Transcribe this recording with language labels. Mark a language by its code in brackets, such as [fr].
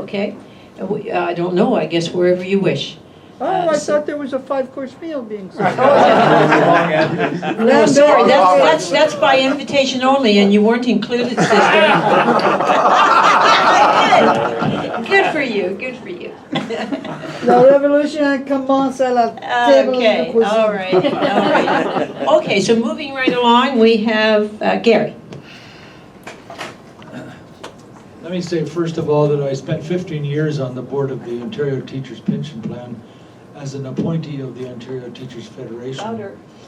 [en] Okay. I don't know. I guess wherever you wish. I thought there was a 5-course meal being served. No, sorry. That's by invitation only, and you weren't included, sister. Good for you. Good for you. [fr] La révolution commence à la table [en] Okay. [fr] de cuisine. [en] All right. Okay. So moving right along, we have Gary. Let me say first of all that I spent 15 years on the board of the Ontario Teachers Pension Plan as an appointee of the Ontario Teachers Federation. Louder.